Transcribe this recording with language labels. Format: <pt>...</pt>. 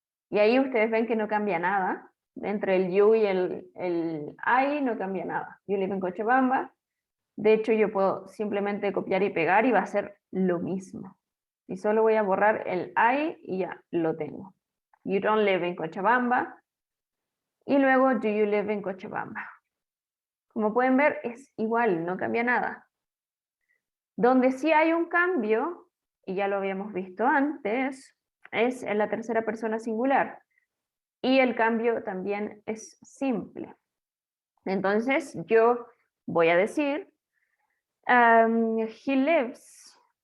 <es>Y ahí ustedes ven que no cambia nada. Entre el you y el I no cambia nada.</es> <en>You live in Cochabamba.</en> <es>De hecho, yo puedo simplemente copiar y pegar y va a ser lo mismo. Y solo voy a borrar el I y ya lo tengo.</es> <en>You don't live in Cochabamba.</en> <es>Y luego,</es> <en>do you live in Cochabamba?</en> <es>Como pueden ver, es igual, no cambia nada. Donde sí hay un cambio, y ya lo habíamos visto antes, es en la tercera persona singular. Y el cambio también es simple. Entonces, yo voy a decir,</es> <en>he lives</en>